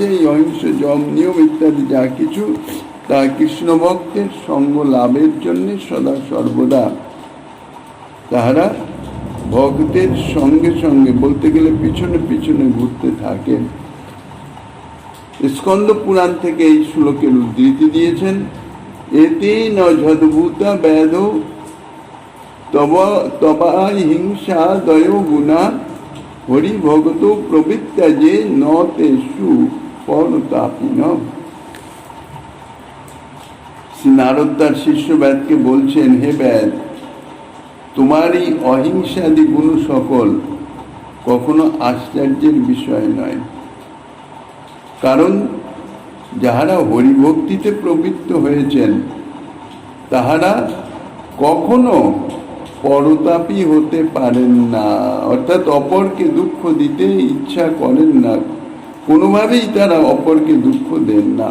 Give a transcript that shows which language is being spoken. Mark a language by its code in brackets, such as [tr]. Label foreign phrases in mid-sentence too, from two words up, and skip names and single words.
[bn] এই অহিংস যম নিয়ম ইত্যাদি যা কিছু, তা কৃষ্ণ ভক্তের সঙ্গ লাভের জন্য সদা সর্বদা তাহারা ভক্তের সঙ্গে সঙ্গে, বলতে গেলে পিছনে পিছনে ঘুরতে থাকে। স্কন্দ পুরাণ থেকে এই শ্লোকের উদ্ধৃতি দিয়েছেন, [sa] এতে ন যদ্ভূতা ব্যাধ তবা হিংসা দয় গুণা হরি ভগত প্রবৃত্তা যে ন তেষু পরতাপিন। [bn] শ্রী নারদ তার শিষ্য ব্যাধকে বলছেন, হে ব্যাধ, তোমার এই অহিংসাদি গুণ সকল কখনো আশ্চর্যের বিষয় নয়। কারণ যাহারা হরিভক্তিতে প্রবৃত্ত হয়েছেন, তাহারা কখনো পরতাপী হতে পারেন না, অর্থাৎ অপরকে দুঃখ দিতে ইচ্ছা করেন না, কোনোভাবেই তারা অপরকে দুঃখ দেন না।